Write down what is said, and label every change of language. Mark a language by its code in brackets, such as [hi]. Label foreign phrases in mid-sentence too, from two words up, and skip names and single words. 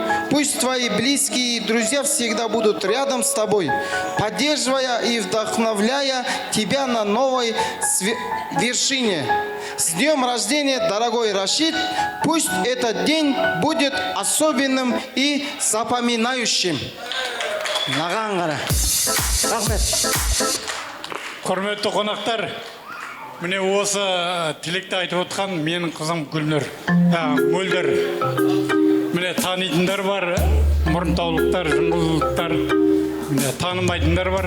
[ru] Пусть твои близкие и друзья всегда будут рядом с тобой, поддерживая и вдохновляя тебя на новой вершине. С днем рождения, дорогой Рашид! Пусть этот день будет особенным и запоминающим. [kk] Құрметті қонақтар, міне осы тілекті айтып отқан менің қызым Гүлнұр, Мөлдір. Міне танитындар бар, мұрынтаулықтар, жыңғылдықтар, міне танымайтындар бар.